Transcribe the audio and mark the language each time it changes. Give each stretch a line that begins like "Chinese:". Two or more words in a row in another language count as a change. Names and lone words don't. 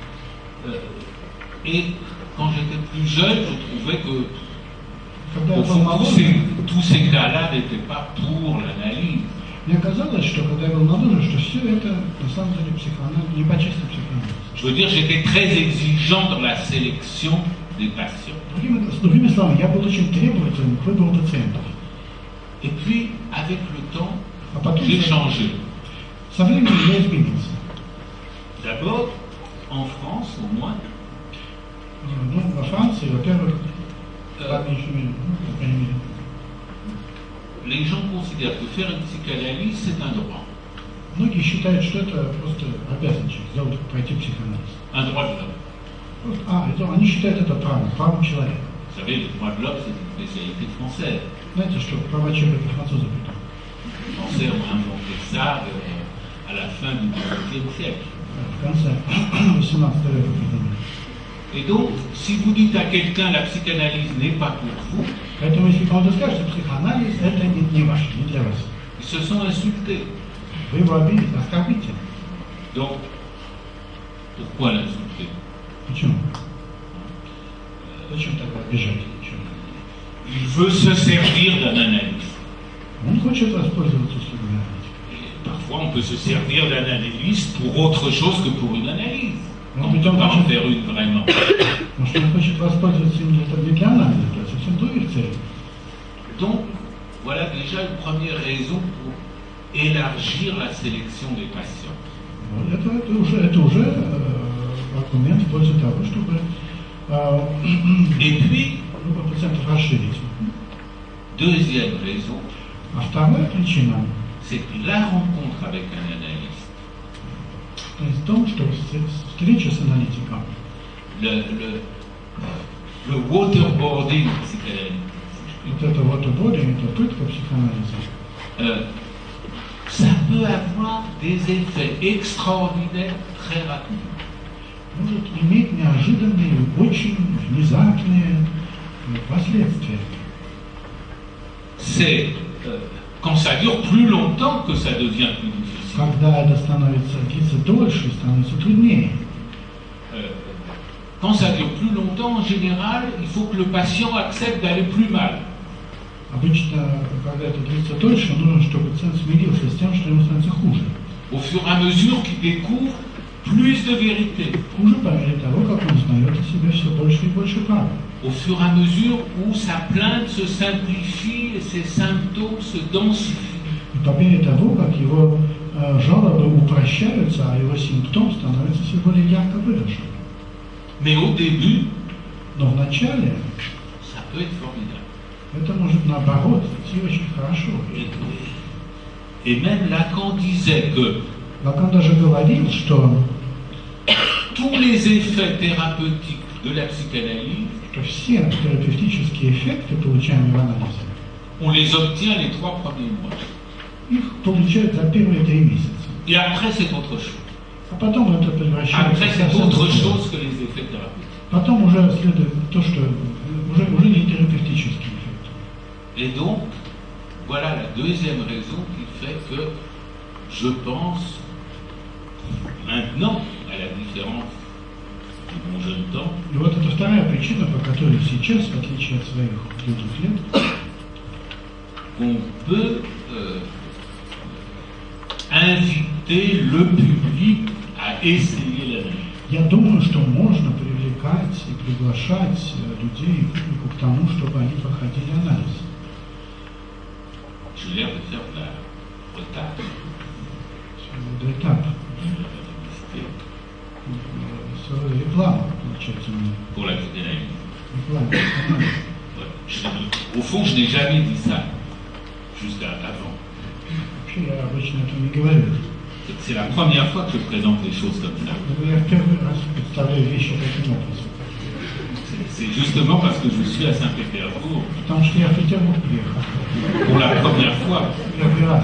French: Et quand j'étais plus jeune, je trouvais que
Russian: Когда
French: au
Russian: я был
French: fond,
Russian: моложе,
French: tous ces cas-là n'étaient pas pour l'analyse.
Russian: мне казалось, что когда я был моложе, что все это на самом деле психоанализ, не по части психоанализ.
French: Je veux dire, j'étais très exigeant dans la sélection des patients.
Russian: С другими словами, я был очень требователен к выбору пациентов.
French: Et puis, avec le temps,
Russian: А потом
French: j'ai changé.
Russian: со временем я изменился.
French: D'abord, en France au moins,
Russian: Ну, во Франции, во-первых, по меньшей мере, по крайней мере,
French: les gens considèrent que faire une psychanalyse, c'est un droit.
Russian: многие считают, что это просто обязанность сделать, пройти психоанализ.
French: Un droit de l'homme.
Russian: Просто, они считают это правом человека.
French: Vous savez, le droit de l'homme, c'est une spécialité française.
Russian: Знаете, что права человека французы придумали.
French: Les Français ont inventé ça à la fin du XVIIIe siècle.
Russian: В конце 18 века придумали.
French: Et donc, si vous dites à quelqu'un la psychanalyse n'est pas pour vous,
Russian: Поэтому, если кому-то скажут, что психоанализ это не ваш, не для вас,
French: ils se sont insultés.
Russian: вы его обидите, оскорбите.
French: Donc, pourquoi l'insulter?
Russian: Почему? Зачем тогда обижать?
French: Il veut se servir d'un analyste.
Russian: Он хочет воспользоваться услугами аналитика.
French: Et parfois, on peut se servir d'un analyste pour autre chose que pour une analyse. Non, On mais ne tant peut pas que en je- faire une vraiment.
Russian: Может, он хочет воспользоваться им не для анализа, для совсем других целей.
French: Donc, voilà déjà une première raison pour élargir la sélection des patients.
Russian: Вот это уже аргумент в пользу того, чтобы
French: Et puis,
Russian: группу пациентов расширить.
French: deuxième raison,
Russian: А вторая причина
French: c'est que la rencontre avec un analyste,
Russian: то есть в том, что встреча с аналитиком,
French: le waterboarding psychanalytique,
Russian: вот это вот уборение, это пытка психоанализа,
French: ça peut avoir des effets extraordinaires très rapidement.
Russian: может иметь неожиданные, очень внезапные последствия.
French: C'est quand ça dure plus longtemps que ça devient plus difficile.
Russian: Когда это длится дольше, становится труднее.
French: Quand ça dure plus longtemps, en général, il faut que le patient accepte d'aller plus mal.
Russian: Обычно, когда это длится дольше, нужно, чтобы пациент смирился с тем, что ему становится хуже.
French: Au fur et à mesure qu'il découvre plus de vérité.
Russian: Хуже по мере того, как он узнает о себе все больше и больше правды.
French: Au fur et à mesure où sa plainte se simplifie et ses symptômes se densifient.
Russian: И по мере того, как его жалобы упрощаются, а его симптом становится все более ярко выражен.
French: Mais au début,
Russian: Но вначале
French: ça peut être formidable.
Russian: это может наоборот идти очень хорошо.
French: Et même Lacan disait que
Russian: Лакан даже говорил, что
French: tous les effets thérapeutiques de la psychanalyse
Russian: что все терапевтические эффекты, получаемые в анализе,
French: on les obtient les 3 premiers mois.
Russian: их получают за первые 3 месяца.
French: Et après, c'est autre chose.
Russian: А потом это превращается
French: Après,
Russian: в
French: c'est
Russian: совсем
French: autre
Russian: другое.
French: chose que les effets thérapeutiques.
Russian: Потом уже следует то, что уже не терапевтический эффект.
French: Et donc, voilà la deuxième raison qui fait que je pense, maintenant, à la différence de mon jeune temps,
Russian: И вот это вторая причина, по которой сейчас, в отличие от своих юных лет,
French: qu'on peut inviter le public à essayer l'analyse.
Russian: я думаю, что можно привлекать и приглашать людей и публику к тому, чтобы они проходили анализ.
French: J'ai l'air de faire de la retard.
Russian: Это этап. Реклама, получается, у меня.
French: Pour la psychanalyse.
Russian: Реклама.
French: Au fond, je n'ai jamais dit ça, juste avant.
Russian: Вообще, я обычно этого не говорю.
French: C'est la première fois que je présente les choses comme ça.
Russian: Но я в первый раз представляю вещи таким образом.
French: C'est justement parce que je suis à Saint-Pétersbourg
Russian: Потому что я в Петербург приехал.
French: pour la première fois,
Russian: Первый раз.